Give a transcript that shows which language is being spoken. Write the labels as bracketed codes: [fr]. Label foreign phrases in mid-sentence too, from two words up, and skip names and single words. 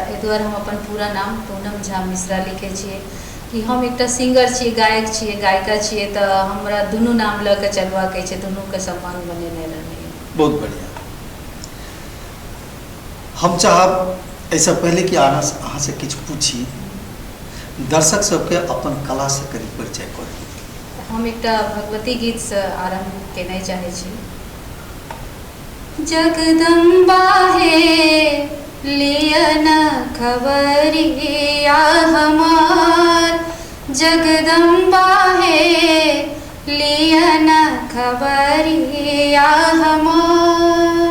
[mai] एहि दुआरे हम अपन पूरा नाम पूनम झा मिश्रा लिखे छियै कि हम एकटा सिंगर छियै, गायक छियै, गायिका छियै, तो हमरा दुनू नाम लऽ के चलबाक छै, दुनू के सम्मान बनेने रहलै। बहुत बढ़िया। हम चाहब ऐसा पहले कि अहाँ से किछु पूछी, दर्शक सबके अपन कला से करीब परिचय करी। हम एकटा भगवती गीत से आरंभ केनाइ चाहै छी। जगदम्बा हे लियन खबरिया हमार, जगदम्बा हे लियन खबरिया हमार।